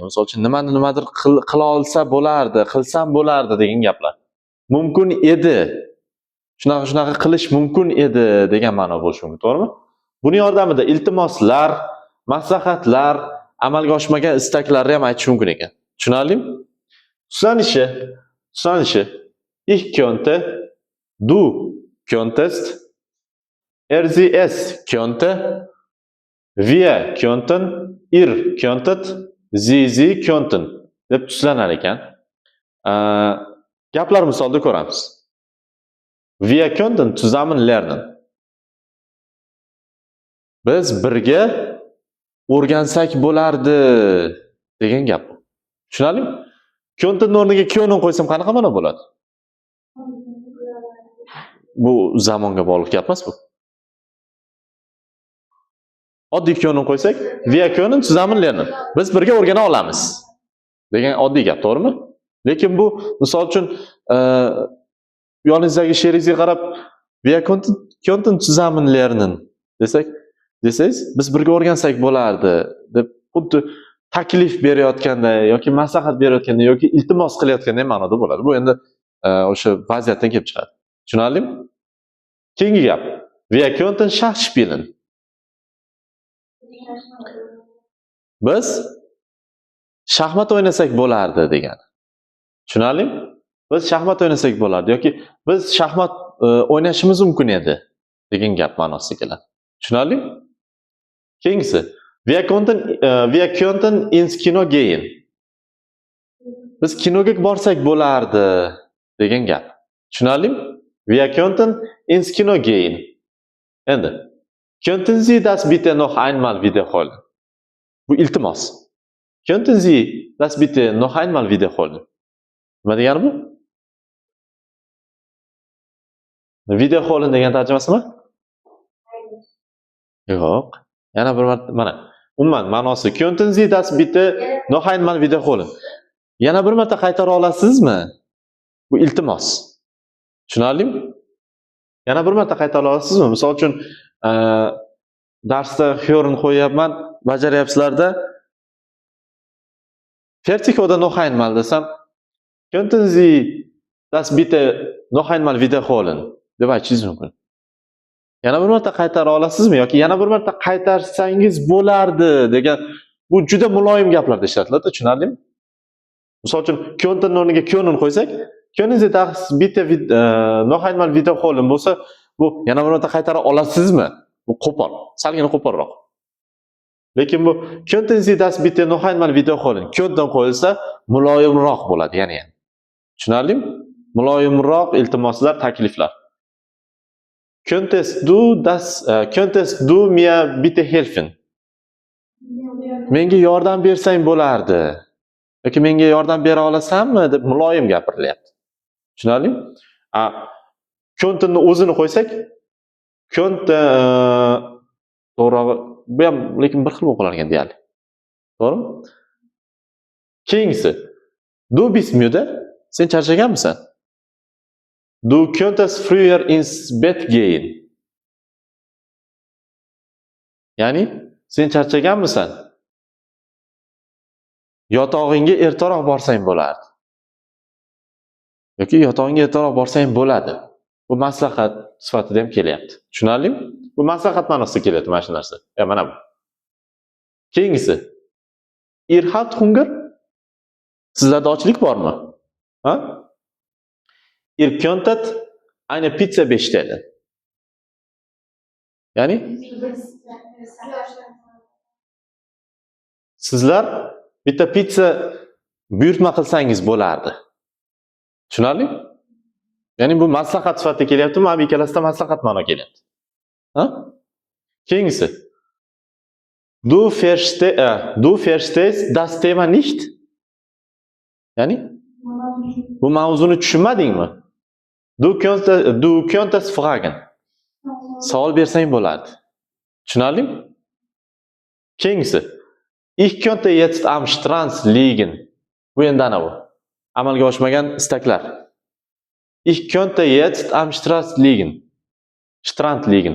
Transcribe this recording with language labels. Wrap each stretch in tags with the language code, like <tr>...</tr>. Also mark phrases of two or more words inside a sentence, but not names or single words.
<uz>Misol uchun nimadir qila olsa bo'lardi, qilsam bo'lardi degan gaplar. Mumkin edi. Shunaqa qilish mumkin edi degan ma'no bo'lishi mumkin, to'g'rimi? Buni yordamida iltimoslar, maslahatlar, amalga oshmagan istaklarni ham aytish mumkin ekan. Tushunarlimi? Tushunishi.</uz> <de>Ich könnte, du könntest, sie es könnte, wir könnten, ihr könntet, sie könnten</de> <uz>deb tushunar ekan. Gaplar misolda ko'ramiz.</uz> <de>Wir könnten zusammen lernen.</de> <uz>Biz birga o'rgansak bo'lardi degan gap. Tushunarlimi? Könnten o'rniga können qo'ysam qanaqa ma'no bo'ladi? Bu zamonga bog'liq gap emas bu. Oddiy können qo'ysak,</uz> <de>wir können zusammen lernen.</de> <uz>Biz birga o'rgana olamiz degan oddiy gap, to'g'rimi? Lekin bu misol uchun yoningizdagi she'ringizga qarab</uz> <de>wir könnten zusammen lernen</de> <uz>desangiz, biz birga o'rgansak bo'lardi deb xuddi taklif berayotganda yoki maslahat berayotganda yoki iltimos qilayotganda ma'noda bo'ladi. Bu endi o'sha vaziyatdan kelib chiqadi. Tushunarlimi? Keyingi gap.</uz> <de>Wir könnten Schach spielen.</de> <uz>Biz shaxmat o'ynasak bo'lardi degan. Tushunarlimi? Biz shaxmat o'ynasak bo'lardi yoki biz shaxmat o'ynashimiz mumkin edi degan gap ma'nosida keladi. Tushunarlimi? Keyingisi.</uz> <de>Wir könnten ins Kino gehen.</de> <uz>Biz kinoga borsak bo'lardi degan gap. Tushunarlimi?</uz> <de>Wir könnten ins Kino gehen. Endi könnten Sie das bitte noch einmal wiederholen?</de> <uz>Bu iltimos.</uz> <de>Könnten Sie das bitte noch einmal wiederholen?</de> <uz>Nima degani bu? Wiederholen degan tarjimasi nima? Yo'q. Yana bir marta mana. Umuman ma'nosi</uz> <de>könnten Sie das bitte noch einmal wiederholen?</de> <uz>Yana bir marta qaytara olasizmi? Bu iltimos. Tushunarlimi? Yana bir marta qaytara olasizmi? Misol uchun darsda hören qo'yapman, bajaryapsizlarda.</uz> <de>Fertig oder noch einmal desam, könnten Sie das bitte noch einmal wiederholen?</de> <uz>deb aytishingiz mumkin. Yana bir marta qaytara olasizmi yoki yana bir marta qaytarsangiz bo'lardi degan bu juda muloyim gaplarda ishlatiladi, tushunarlimi? Misol uchun könnten o'rniga können qo'ysak,</uz> <de>können Sie das bitte noch einmal wiederholen</de> <uz>bo'lsa, bu yana bir marta qaytara olasizmi? Bu qo'pol, salgina qo'polroq. Lekin bu</uz> <de>könnten Sie das bitte noch einmal wiederholen?</de> <uz>Könnten qo'yilsa muloyimroq bo'ladi, ya'ni. Tushunarlimi? Muloyimroq iltimoslar, takliflar.</uz> <de>Könntest du mir bitte helfen?</de> <uz>Menga yordam bersang bo'lardi. Yoki menga yordam bera olasanmi deb muloyim gapirilyapti. Tushunarlimi? Könntenni o'zini qo'ysak, könnten to'g'ri, bu ham lekin bir xil o'qilar ekan deyarli. To'g'rimi? Keyingisi.</uz> <de>Du bist müde?</de> <uz>Sen charchaganmisan?</uz> <de>Du könntest früher ins Bett gehen.</de> <uz>Ya'ni, sen charchaganmisan? Yotog'ingga ertaroq borsang bo'lardi. Yoki yotog'ingga ertaroq borsang bo'ladi. Bu maslahat sifatida ham kelyapti. Tushunarlimi? Bu maslahat ma'nosida kelyapti mana shu narsa. Mana bu. Keyingisi.</uz> <de>Ihr habt Hunger?</de> <uz>Sizlarda ochlik bormi? Ha?</uz> <de>Ihr könntet eine Pizza bestellen.</de> <uz>Ya'ni sizlar bitta pitsa buyurtma qilsangiz bo'lardi. Tushunarli? Ya'ni bu maslahat sifatida kelyapti, mana bu ikkalasida maslahat ma'no kelyapti. Ha? Keyingisi.</uz> <de>Du verstehst das Thema nicht?</de> <uz>Ya'ni bu mavzuni tushunmadingmi?</uz> <de>Du könntest fragen.</de> <uz>Savol bersang bo'lardi. Tushunarlimi? Keyingisi.</uz> <de>Ich könnte jetzt am Strand liegen.</de> <uz>Bu endi ana bu. Amalga oshmagan istaklar.</uz> <de>Ich könnte jetzt am Strand liegen. Strand liegen.</de>